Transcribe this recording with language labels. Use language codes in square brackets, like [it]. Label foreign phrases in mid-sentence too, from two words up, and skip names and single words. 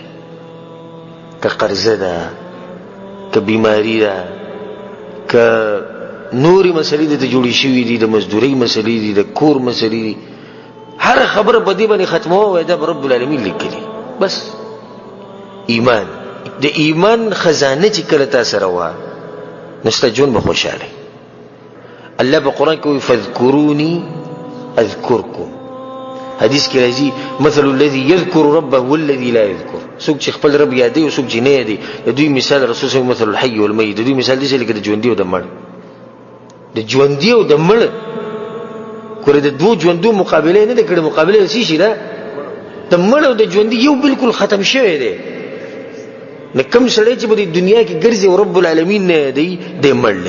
[ps] که قرضه ده، که بیماری ده، که نورې مسلې دې ته جوړې شوي دي، د مزدورۍ مسلې دي، د کور مسلې دي، هر خبره په دې باندې ختموه وایي دا به [ar] رب العالمین [ps] لیکلي. بس ایمان، د ایمان خزانه چې کله تا سره وه نو ستا ژوند به خوشحاله. الله په قرآن کې وایي [ar] فاذکروني اذکرکم. [ps] حدیث کې راځي [ar] مثل الذي يذكر ربه والذي لا يذكر. [ps] څوک چې خپل رب یادوي او څوک چې نه یادوي، د دوی مثال رسول الله [ar] مثل الحي والمیت، [ps] د دوی مثال داسې لکه د ژوندي او د مړ. د ژوندي او د مړ ګوره د دوو ژوندو مقابله نه ده کړې، مقابله څه شي ده؟ د مړ او د ژوندي یو بالکل ختم شوی دی. نه کوم سړی چې په دې دنیا کې ګرځي او [ar] رب العالمین [ps] نه یادوي دی مړ دی.